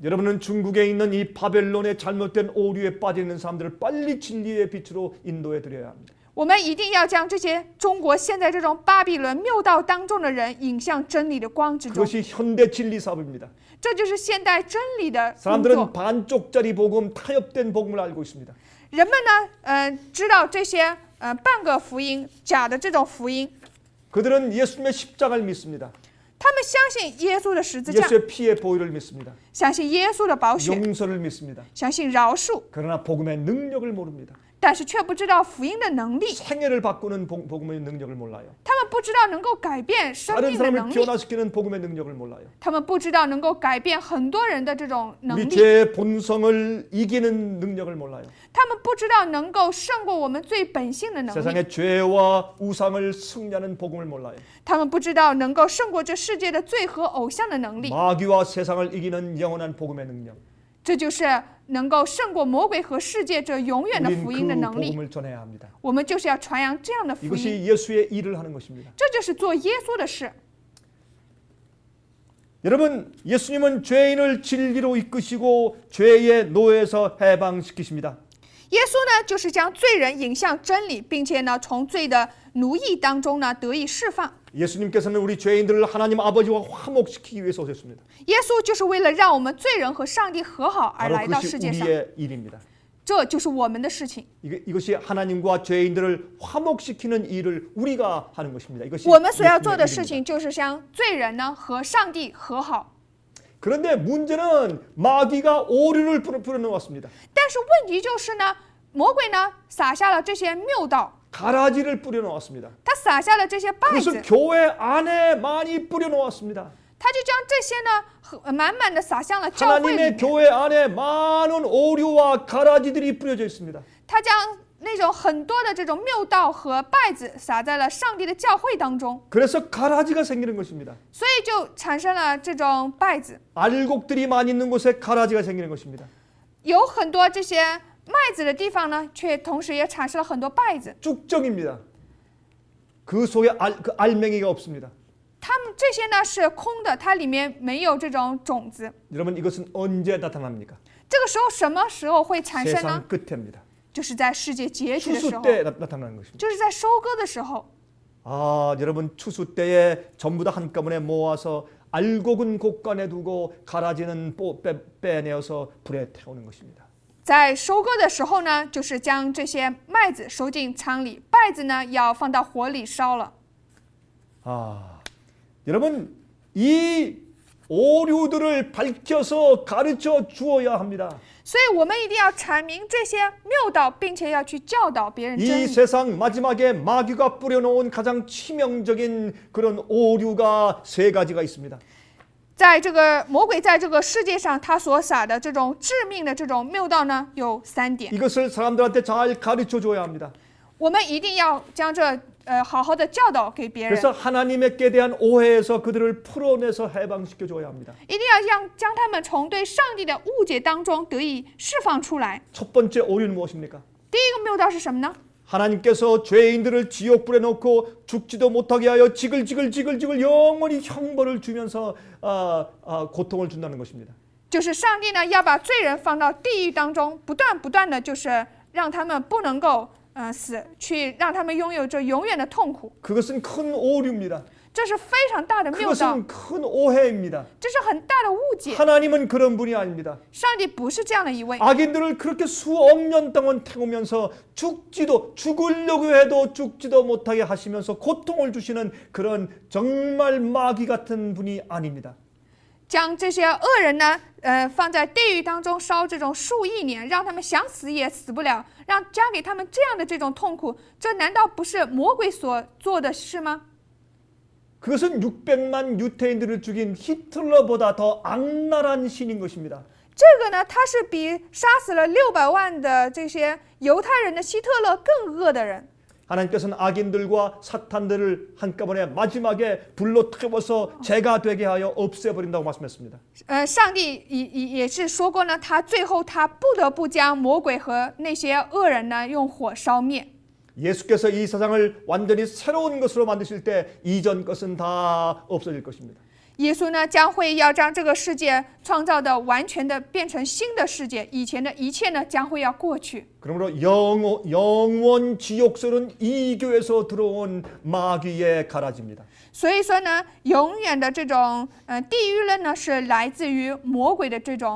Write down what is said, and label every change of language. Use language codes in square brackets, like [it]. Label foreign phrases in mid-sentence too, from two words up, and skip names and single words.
[ko] 여러분은 중국에 있는 이 바벨론의 잘못된 오류에 빠져 있는 사람들을 빨리 진리의 빛으로 인도해 드려야 합니다. [zh] 我们一定要将这些中国现在这种巴比伦谬道当中的人引向真理的光之中， [ko] 그것이 현대 진리 사업입니다. [zh] 这就是现代真理的工 [ko] 사람들은 [zh] 作。 [ko] 반쪽짜리 복음, 타협된 복음을 알고 있습니다. [zh] 人们呢，知道这些半个福音、假的这种福音， [ko] 그들은 예수님의 십자가를 믿습니다. [zh] 他们相信耶稣的十字架， [ko] 예수의 피의 보혈을 믿습니다. [zh] 相信耶稣的宝血， [ko] 용서를 믿습니다. [zh] 相信饶恕， [ko] 그러나 복음의 능력을 모릅니다. [zh] 但是却不知道福音的能力。 [ko] 생애를 바꾸는 복음의 능력을 몰라요. [zh] 他们不不知道能够改变生 [ko] 다른 [zh] 命的 [ko] 사람을 [zh] 能力， [ko] 변화시키는 복음의 능력을 몰라요. [zh] 他们不知道能够改变很多人的这种能 [ko] 우리 [zh] 力， [ko] 죄의 본성을 이기는 능력을 몰라요. [zh] 他们不知道能够胜过我们最本性的能力， [ko] 세상의 죄와 우상을 승리하는 복음을 몰라요. [zh] 他们不知道能够胜过这世界的罪和偶像的能力， [ko] 마귀와 세상을 이기는 영원한 복음의 능력. [zh] 这就是能够胜过魔鬼和世界这永远的 [ko] 우린 [zh] 福音的 [ko] 그 [zh] 能力。 [ko] 복음을 전해야 합니다. [zh] 我们就是要传扬这样的福音， [ko] 이것이 예수의 일을 하는 것입니다. [zh] 这就是做耶稣的事。 [ko] 여러분, 예수님은 죄인을 진리로 이끄시고 죄의 노예에서 해방시키십니다. [zh] 耶稣呢，就是将罪人引向真理，并且呢，从罪的奴役当中呢得以释放。 [ko] 예수님께서는 우리 죄인들을 하나님 아버지와 화목시키기 위해서 오셨습니다. [zh] 耶稣就是为了让我们罪人和上帝和好而 [ko] 바로 [zh] 来到 [ko] 그것이 [zh] 世界上， [ko] 우리의 일입니다. [zh] 这就是我们的事情。 [ko] 이것이 하나님과 죄인들을 화목시키는 일을 우리가 하는 것입니다. 이것이 [zh] 我们所要做的 [ko] 예수님의 [zh] 事 [ko] 일입니다. [zh] 情就是将罪人呢和上帝和好。 [ko] 그런데 문제는 마귀가 오류를 뿌려놓았습니다. [zh] 但是问题就是呢，魔鬼呢撒下了这些谬道， [ko] 가라지를 뿌려놓았습니다. [zh] 他撒下了这些稗子， [ko] 그것을 교회 안에 많이 뿌려놓았습니다. [zh] 他就将这些呢满满的撒向了教会里 [ko] 하나님의 [zh] 面。 [ko] 교회 안에 많은 오류와 가라지들이 뿌려져 있습니다. [zh] 他将那种很多的这种谬道和稗子撒在了上帝的教会当中， [ko] 그래서 가라지가 생기는 것입니다. [zh] 所以就产生了这种稗子。 [ko] 알곡들이 많이 있는 곳에 가라지가 생기는 것입니다. [zh] 有很多这些麦子的地方呢，却同时也产生了很多稗子。 [ko] 쭉정입니다. 그 속에 그 알맹이가 없습니다. [zh] 它们这些呢是空的，它里面没有这种种子。 [ko] 여러분 이것은 언제 나타납니까? [zh] 这个时候什么时候会产生呢？ [ko] 세상 끝입니다. [zh] 就是在世界结局的时 [ko] 추수 [zh] 候， [ko] 때 나타나는 것입니다. [zh] 就是在收割的时候。 [ko] 아, 여러분 추수 때에 전부 다 한꺼번에 모아서 알곡은 곳간에 두고 가라지는 빼내어서 불에 태우는 것입니다. [zh] 在收割的时候呢，就是将这些麦子收进仓里，稗子呢要放到火里烧了。 [ko] 아, 여러분 이 오류들을 밝혀서 가르쳐 주어야 합니다. [zh] 所以我们一定要阐明这些谬道，并且要去教导别人真 [ko] 이 [zh] 理。 [ko] 세상 마지막에 마귀가 뿌려놓은 가장 치명적인 그런 오류가 세 가지가 있습니다. [zh] 在这个魔鬼在这个世界上，他所撒的这种致命的这种谬道呢，有3点。 [ko] 이것을 사람들한테 잘 가르쳐 줘야 합니다. [zh] 我们一定要将这好好的教导给别人， [ko] 그래서 하나님께 대한 오해에서 그들을 풀어내서 해방시켜 줘야 합니다. [zh] 一定要将他们从对上帝的误解当中得以释放出来。 [ko] 첫 번째 오류는 무엇입니까? [zh] 第一个谬道是什么呢？ [ko] 하나님께서 죄인들을 지옥불에 넣고 죽지도 못하게 하여 지글지글 영원히 형벌을 주면서 고통을 준다는 것입니다. [zh] 就是上帝呢要把罪人放到地狱当中，不断的就是让他们不能够死，去让他们拥有这永远的痛苦。 [ko] 그것은 큰 오류입니다. [zh] 这是非常大的谬道， [ko] 그것은 큰 오해입니다. [zh] 这是很大的误解。 [ko] 하나님은 그런 분이 아닙니다. [zh] 上帝不是这样的一位， [ko] 악인들을 그렇게 수억 년 동안 태우면서 죽으려고 해도 죽지도 못하게 하시면서 고통을 주시는 그런 정말 마귀 같은 분이 아닙니다. [zh] 将这些恶人呢，放在地狱当中烧这种数亿年，让他们想死也死不了，加给他们这样的这种痛苦，这难道不是魔鬼所做的事吗？ [ko] 그것은 600만 유태인들을 죽인 히틀러보다 더 악랄한 신인 것입니다. [zh] 这个呢，他是比杀死了600万的这些犹太人的希特勒更恶的人。 [ko] 하나님께서는 악인들과 사탄들을 한꺼번에 마지막에 불로 태워서 죄가 되게 하여 없애버린다고 말씀했습니다. [zh] 上帝也是说过呢，他最后他不得不将魔鬼和那些恶人呢用火烧灭。 [ko] 예수께서 이 세상을 완전히 새로운 것으로 만드실 때 이전 것은 다 없어질 것입니다. [zh] 耶稣呢将会要将这个世界创造的完全的变成新的世界，以前的一切呢将会要过去。 [ko] 그러므로 영원 지옥설은 이 교에서 들어온 마귀의 가라지입니다. [zh] 所以说呢，永远的这种地狱论呢是来自于魔鬼的这种